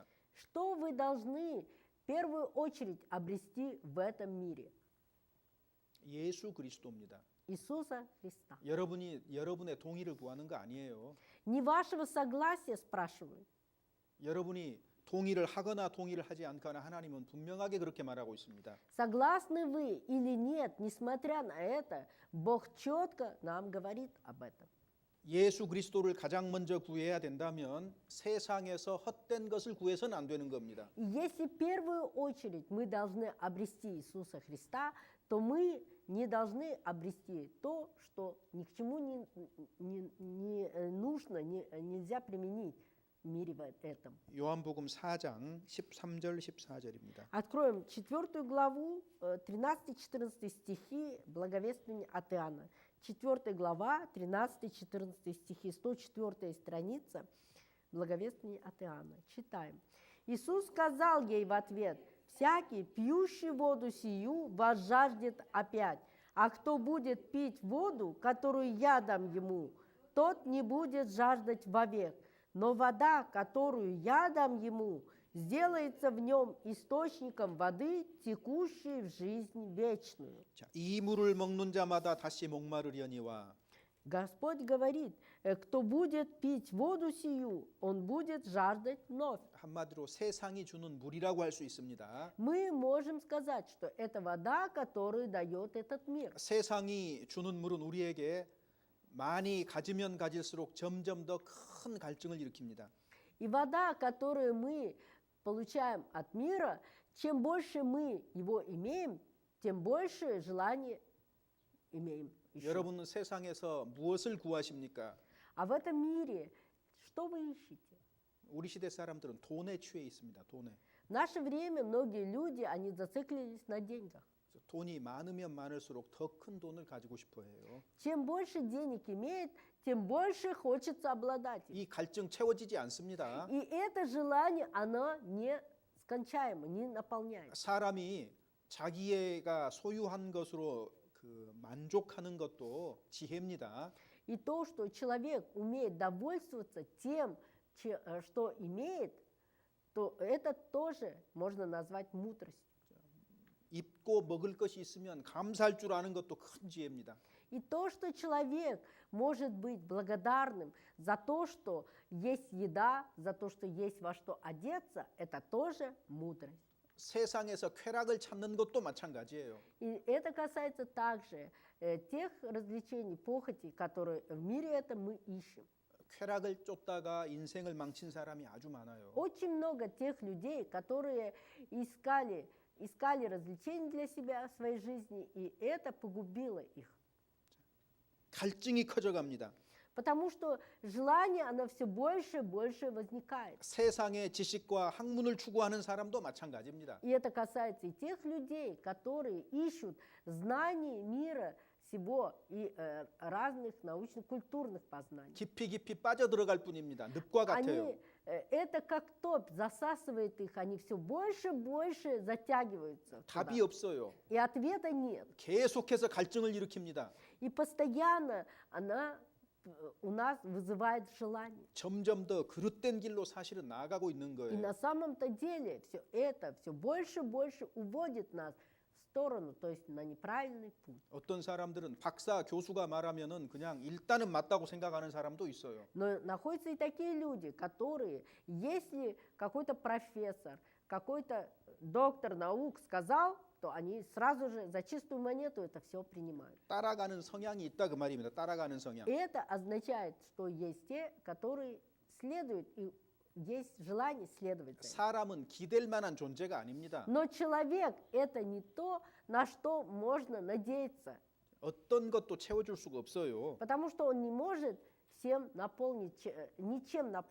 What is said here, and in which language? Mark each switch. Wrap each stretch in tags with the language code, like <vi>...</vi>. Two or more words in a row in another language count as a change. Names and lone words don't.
<ru>Что вы должны в первую очередь обрести в этом мире?</ru> <ko>예수 그리스도입니다.</ko> <ru>Иисуса Христа.</ru> <ko>여러분의 동의를 구하는 거 아니에요.</ko> <ru>Не вашего согласия спрашиваю.</ru> <ko>여러분이 동의를 하거나 동의를 하지 않거나 하나님은 분명하게 그렇게 말하고 있습니다.</ko> <ru>Согласны вы или нет, несмотря на это, Бог четко нам говорит об этом.</ru> <ko>예수 그리스도를 가장 먼저 구해야 된다면 세상에서 헛된 것을 구해서는 안 되는 겁니다.</ko> <ru>И если в первую очередь мы должны обрести Иисуса Христа, то мы не должны обрести то, что ни к чему не нужно, нельзя применить в мире в этом.</ru> <ko>요한복음 4장 13절 14절입니다.</ko> <ru>Откроем 4 главу, 13-14 стихи благовествования от Иоанна. 4 глава, 13-14 стихи, 104 страница благовествования от Иоанна. Читаем. Иисус сказал ей в ответ: «Всякий, пьющий воду сию, возжаждет опять, а кто будет пить воду, которую я дам ему, тот не будет жаждать вовек. Но вода, которую я дам ему, сделается в нем источником воды, текущей в жизнь вечную».</ru> <ko>자, 이 물을 먹는 자마다 다시 목마르려니와</ko> <ru>Господь говорит, кто будет пить воду сию, он будет жаждать вновь.</ru> <ko>한마디로 세상이 주는 물이라고 할 수 있습니다.</ko> <ru>Мы можем сказать, что это вода, которую дает этот мир.</ru> <ko>세상이 주는 물은 우리에게 많이 가지면 가질수록 점점 더 큰 갈증을 일으킵니다.</ko> <ru>И вода, которую мы получаем от мира, чем больше мы его имеем, тем больше желания имеем. ищу.</ru> <ko>여러분은 세상에서 무엇을 구하십니까?</ko> <ru>А в этом мире что вы ищете?</ru> <ko>우리 시대 사람들은 돈에 취해 있습니다. 돈에.</ko> <ru>В наше время многие люди, они зациклились на деньгах.</ru> <ko>그래서 돈이 많으면 많을수록 더 큰 돈을 가지고 싶어 해요.</ko> <ru>Чем больше денег имеет, тем больше хочется обладать им.</ru> <ko>이 갈증 채워지지 않습니다.</ko> <ru>И это желание, оно не скончаемо, не наполняет.</ru> <ko>사람이 자기가 소유한 것으로 그 만족하는 것도 지혜입니다.</ko> <ru>И то, что человек умеет довольствоваться тем, что имеет, то это тоже можно назвать мудростью.</ru> <ko>입고 먹을 것이 있으면 감사할 줄 아는 것도 큰 지혜입니다.</ko> <ru>И то, что человек может быть благодарным за то, что есть еда, за то, что есть во что одеться, это тоже мудрость.</ru> <ko>세상에서 쾌락을 찾는 것도 마찬가지예요.</ko> <ru>И это касается также тех развлечений, похотей, которые в мире это мы ищем.</ru> <ko>쾌락을 쫓다가 인생을 망친 사람이 아주 많아요.</ko> <ru>Очень много тех людей, которые искали развлечений для себя в своей жизни, и это погубило их.</ru> <ko>갈증이 커져갑니다.</ko> <ru>Потому что желание, оно все больше и больше возникает.</ru> <ko>세상의 지식과 학문을 추구하는 사람도 마찬가지입니다.</ko> <ru>И это касается и тех людей, которые ищут знаний мира всего и разных научно-культурных познаний.</ru> <ko>깊이 빠져들어갈 뿐입니다. 늪과 같아요.</ko> <ru>Это как топь, засасывает их, они все больше и больше затягиваются.</ru> <ko>답이</ko> <ru>туда.</ru> <ko>없어요.</ko> <ru>И ответа нет.</ru> <ko>계속해서 갈증을 일으킵니다.</ko> <ru>И постоянно она у нас вызывает желание.</ru> <ko>점점 더 그릇된 길로 사실은 나아가고 있는</ko> <ru>И</ru> <ko>거예요.</ko> <ru>на самом-то деле все это все больше и больше уводит нас в сторону, то есть на неправильный путь.</ru> <ko>어떤 사람들은 박사, 교수가 말하면은 그냥 일단은 맞다고 생각하는 사람도 있어요.</ko> <ru>Но находятся и такие люди, которые, если какой-то профессор, какой-то доктор наук сказал, то они сразу же за чистую монету это все принимают.</ru> <ko>따라가는 성향이 있다 그 말입니다. 따라가는 성향.</ko> <ru>И это означает, что есть те, которые следуют, и есть желание следовать за этим.</ru> <ko>사람은 기댈 만한 존재가 아닙니다.</ko> <ru>Но человек – это не то, на что можно надеяться,</ru> <ko>어떤 것도 채워줄 수가 없어요.</ko> <ru>потому что он не может всем наполнить, ничем наполнить.</ru>